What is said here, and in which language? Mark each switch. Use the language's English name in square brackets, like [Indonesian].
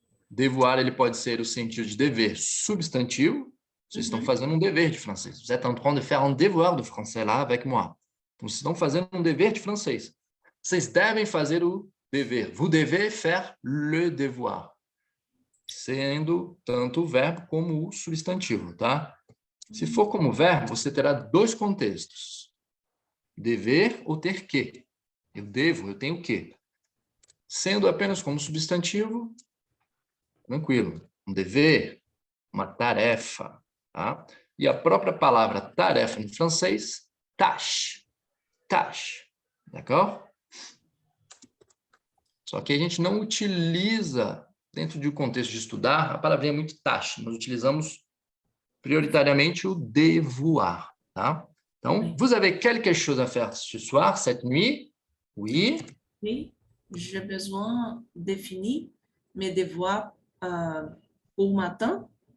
[Portuguese] Devoir, ele pode ser o sentido de dever substantivo. Vocês estão fazendo um dever de francês. [French] Vous êtes en train de faire un devoir de français là avec moi. [Portuguese] Então, vocês estão fazendo um dever de francês. Vocês devem fazer o dever. [French] Vous devez faire le devoir. [Portuguese] Sendo tanto o verbo como o substantivo, tá? Se for como verbo, você terá dois contextos. Dever ou ter que. Eu devo, eu tenho que. Sendo apenas como substantivo, tranquilo. Um dever, uma tarefa, tá? E a própria palavra tarefa em francês, tâche. [French] Tâche. D'accord? [Portuguese] Só que a gente não utiliza, dentro do contexto de estudar, a palavrinha é muito tâche. Nós utilizamos prioritariamente o devoir, tá? [French] Então, vous avez quelque chose à faire ce soir, cette nuit? Oui. Oui, j'ai besoin défini mes devoirs pour matin.